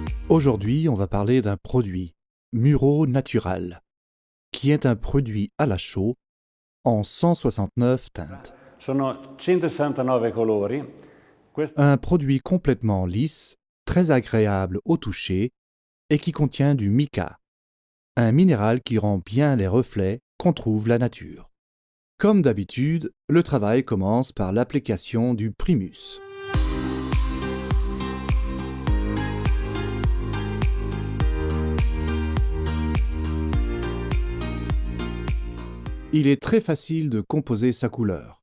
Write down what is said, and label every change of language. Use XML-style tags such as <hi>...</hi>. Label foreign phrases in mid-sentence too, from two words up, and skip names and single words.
<fr>Aujourd'hui, on va parler d'un produit, Muro Natural, qui est un produit à la chaux en 169 teintes.</fr> <it>Sono 169 colori.</it> <fr>Un produit complètement lisse, très agréable au toucher et qui contient du mica, un minéral qui rend bien les reflets qu'on trouve la nature. Comme d'habitude, le travail commence par l'application du primus. Il est très facile de composer sa couleur.</fr>